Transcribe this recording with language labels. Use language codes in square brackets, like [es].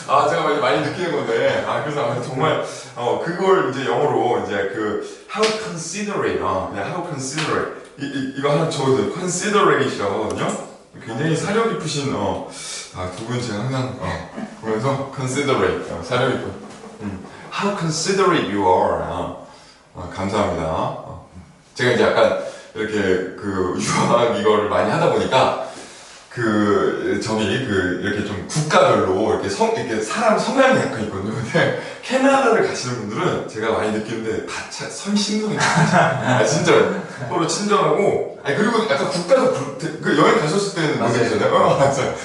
[ko] 제가 많이 느끼는 건데, 그래서 정말 그걸 이제 영어로 이제 그 [en] how considerate, [ko] 그냥 how considerate 이거 하나 적어도 considerate이라고 하거든요. 굉장히 사려 깊으신 두 분 제가 항상 보면서 considerate 사려 깊은. [en] How considerate you are. [ko] 감사합니다. 제가 이제 약간 이렇게 그 유학 이거를 많이 하다 보니까 이렇게 좀 국가별로 이렇게 이렇게 사람 성향이 약간 있거든요. 근데 캐나다를 가시는 분들은 제가 많이 느끼는데 다 선심성이 진짜 서로 친절하고, 그리고 약간 국가적 그 여행 가셨을 때는 맞아요. 맞아요.